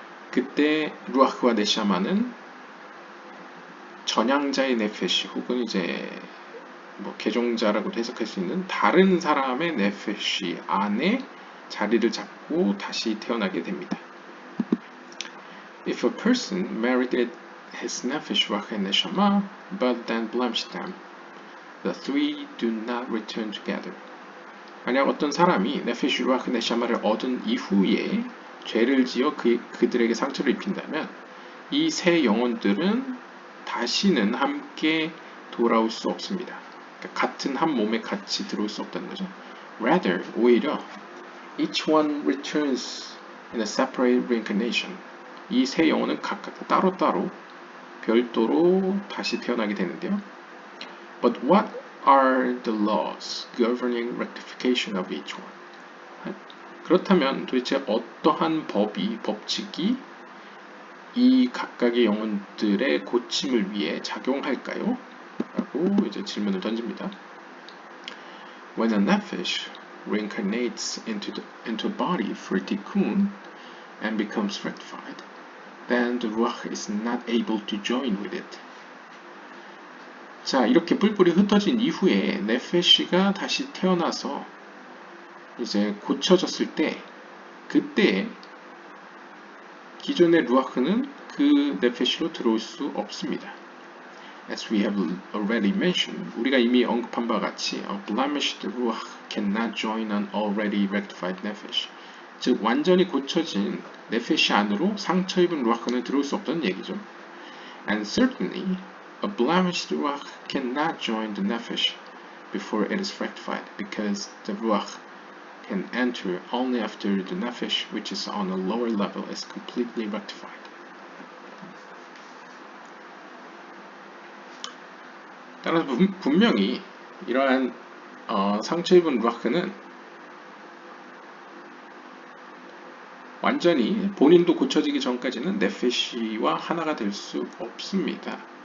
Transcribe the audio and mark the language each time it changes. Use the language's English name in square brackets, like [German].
[Korean] 그때 루아흐와 네샤마는 전향자의 네페시 혹은 이제 개종자라고도 해석할 수 있는 다른 사람의 네페시 안에 자리를 잡고 다시 태어나게 됩니다. [English] If a person married his nefesh ruach and neshama, but then blemished them, the three do not return together. [Korean] 만약 어떤 사람이 네페시 루아흐 네샤마를 얻은 이후에 죄를 지어 그들에게 상처를 입힌다면 이 세 영혼들은 다시는 함께 돌아올 수 없습니다. 그러니까 같은 한 몸에 같이 들어올 수 없다는 거죠. [English] Rather, [Korean] 오히려 [English] each one returns in a separate reincarnation. [Korean] 이 세 영혼은 각각 따로따로 별도로 다시 태어나게 되는데요. [English] But what are the laws governing rectification of each one? [Korean] 그렇다면 도대체 어떠한 법칙이 이 각각의 영혼들의 고침을 위해 작용할까요? 라고 이제 질문을 던집니다. [English] When a nefesh reincarnates into a body for tikkun and becomes rectified, then the ruach is not able to join with it. [Korean] 자, 이렇게 뿔뿔이 흩어진 이후에 네페시가 다시 태어나서 이제 고쳐졌을 때 그때 기존의 루아흐는 그 네페시로 들어올 수 없습니다. [English] As we have already mentioned, [Korean] 우리가 이미 언급한 바와 같이 [English] a blemished ruach cannot join an already rectified nefesh. [Korean] 즉 완전히 고쳐진 네페시 안으로 상처 입은 루아흐는 들어올 수 없다는 얘기죠. [English] And certainly, a blemished ruach cannot join the nefesh before it is rectified, because the ruach can enter only after the nefesh, which is on a lower level, is completely rectified. [Korean] 따라서 분명히 이러한 상처 입은 루아흐는 완전히 본인도 고쳐지기 전까지는 네페시와 하나가 될 수 없습니다.